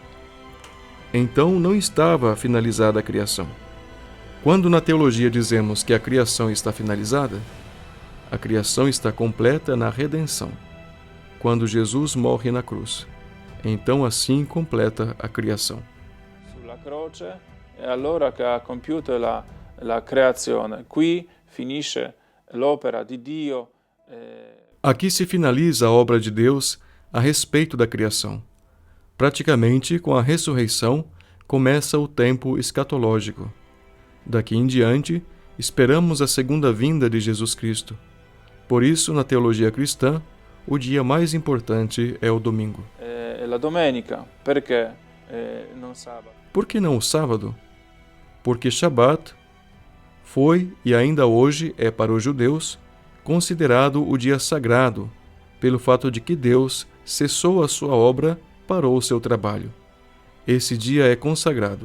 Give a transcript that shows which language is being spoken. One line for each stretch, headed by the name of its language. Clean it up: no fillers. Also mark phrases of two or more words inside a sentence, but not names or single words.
Portuguese: Então não estava finalizada a criação. Quando na teologia dizemos que a criação está finalizada, a criação está completa na redenção, quando Jesus morre na cruz. Então assim completa a criação.
Italian: Sulla croce è allora che ha compiuto la creazione. Qui finisce l'opera di Dio.
Portuguese: Aqui se finaliza a obra de Deus a respeito da criação. Praticamente, com a ressurreição, começa o tempo escatológico. Daqui em diante, esperamos a segunda vinda de Jesus Cristo. Por isso, na teologia cristã, o dia mais importante é o domingo.
Italian: É la domenica, perché non sabato?
Portuguese: Por que não o sábado? Porque Shabat foi e ainda hoje é para os judeus considerado o dia sagrado, pelo fato de que Deus cessou a sua obra, parou o seu trabalho. Esse dia é consagrado.